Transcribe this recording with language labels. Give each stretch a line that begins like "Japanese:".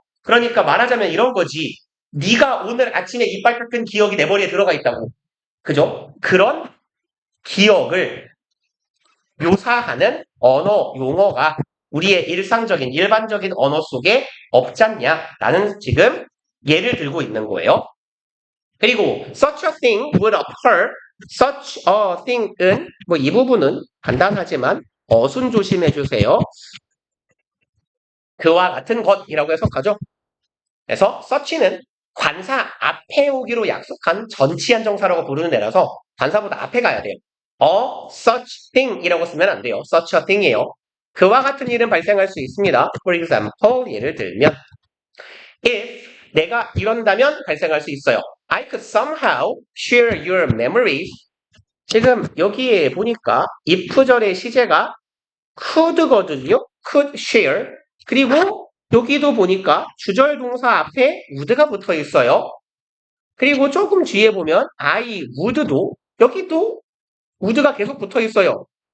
Korean: 그러니까 말하자면 이런 거지. 네가 오늘 아침에 이빨 깎은 기억이 내 머리에 들어가 있다고. 그죠? 그런 기억을 묘사하는 언어, 용어가 우리의 일상적인, 일반적인 언어 속에 없잖냐라는 지금 예를 들고 있는 거예요. 그리고
English: such a thing would occur.
Korean: such a thing은 뭐 이 부분은 간단하지만 어순 조심해 주세요. 그와 같은 것이라고 해석하죠. 그래서 such는 관사 앞에 오기로 약속한 전치한 정사라고 부르는 애라서 관사보다 앞에 가야 돼요. such thing이라고 쓰면 안 돼요. such a thing이에요. 그와 같은 일은 발생할 수 있습니다.
English: For example,
Korean: 예를 들면 if 내가 이런다면 발생할 수 있어요.
English: I could somehow share your memories.
Korean: 지금 여기에 보니까 if절의 시제가 could거든요.
English: could share.
Korean: 그리고 여기도 보니까 주절 동사 앞에 would가 붙어 있어요. 그리고 조금 뒤에 보면 I would도 여기도 would가 계속 붙어 있어요.